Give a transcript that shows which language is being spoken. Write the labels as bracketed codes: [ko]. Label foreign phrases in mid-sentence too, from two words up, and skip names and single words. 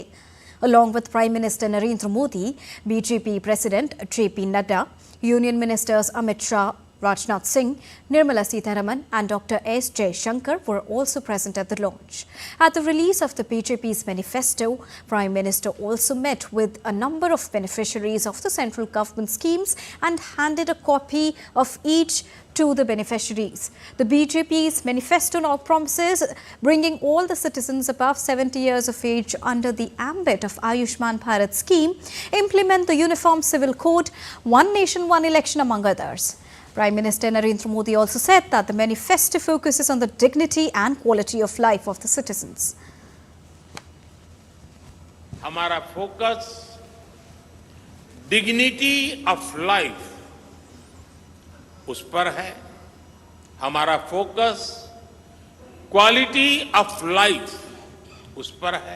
[en] Along with Prime Minister Narendra Modi, BJP President JP Nadda, Union Ministers Amit Shah, Rajnath Singh, Nirmala Sitharaman and Dr. S. Jaishankar were also present at the launch. At the release of the BJP's manifesto, Prime Minister also met with a number of beneficiaries of the central government schemes and handed a copy of each to the beneficiaries. The BJP's manifesto now promises bringing all the citizens above 70 years of age under the ambit of Ayushman Bharat scheme, implement the Uniform Civil Code, one nation, one election among others. Prime Minister Narendra Modi also said that the manifesto focuses on the dignity and quality of life of the citizens. [hi] हमारा फोकस [en] dignity of life [hi] उस पर है. हमारा फोकस [en] quality of life [hi] उस पर है.